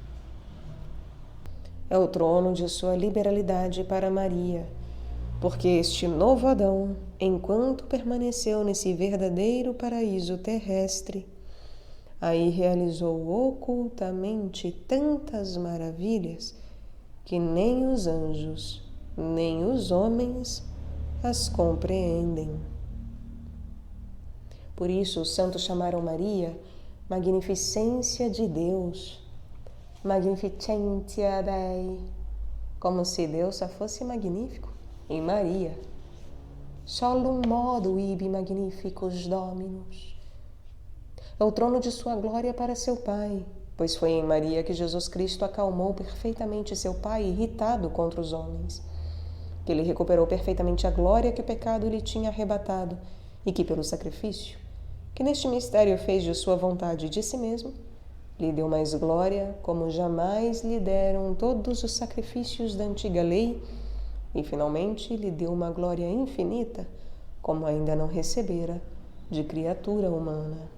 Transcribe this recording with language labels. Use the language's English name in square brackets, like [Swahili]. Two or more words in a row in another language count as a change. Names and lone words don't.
[Portuguese] É o trono de sua liberalidade para Maria, porque este novo Adão, enquanto permaneceu nesse verdadeiro paraíso terrestre, aí realizou ocultamente tantas maravilhas que nem os anjos, nem os homens as compreendem. Por isso, os santos chamaram Maria Magnificência de Deus, [Latin] Magnificentia Dei, [Portuguese] como se Deus só fosse magnífico em Maria. [Latin] Solum modo ibi magnificus Dominus. [Portuguese] É o trono de sua glória para seu Pai, pois foi em Maria que Jesus Cristo acalmou perfeitamente seu Pai irritado contra os homens, que ele recuperou perfeitamente a glória que o pecado lhe tinha arrebatado e que pelo sacrifício, que neste mistério fez de sua vontade e de si mesmo, lhe deu mais glória como jamais lhe deram todos os sacrifícios da antiga lei e finalmente lhe deu uma glória infinita como ainda não recebera de criatura humana.